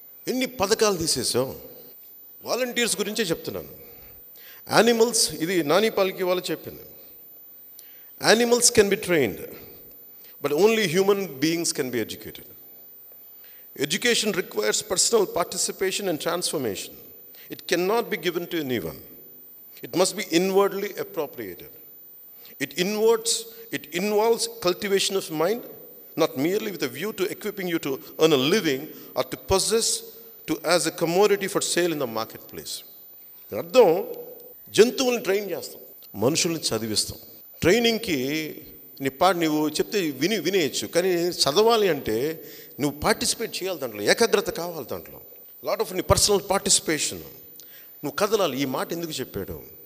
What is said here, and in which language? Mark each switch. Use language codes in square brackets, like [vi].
[te] ఎన్ని పథకాలు తీసేసావు? వాలంటీర్స్ గురించే చెప్తున్నాను. యానిమల్స్, ఇది నాని పాల్కీవాలా చెప్పింది. [en] Animals can be trained, but only human beings can be educated. Education requires personal participation and transformation. It cannot be given to anyone. It must be inwardly appropriated. It involves cultivation of mind, not merely with a view to equipping you to earn a living or to possess as a commodity for sale in the marketplace. [te] అర్థం, జంతువుల్ని train చేస్తాం, మనుషుల్ని చదివిస్తాం. ట్రైనింగ్కి నువ్వు చెప్తే వినేయచ్చు, కానీ చదవాలి అంటే నువ్వు పార్టిసిపేట్ చేయాలి, దాంట్లో ఏకాగ్రత కావాలి, దాంట్లో [en] lot of [te] నీ పర్సనల్ పార్టిసిపేషన్. నువ్వు కదలాలి. ఈ మాట ఎందుకు చెప్పాడు?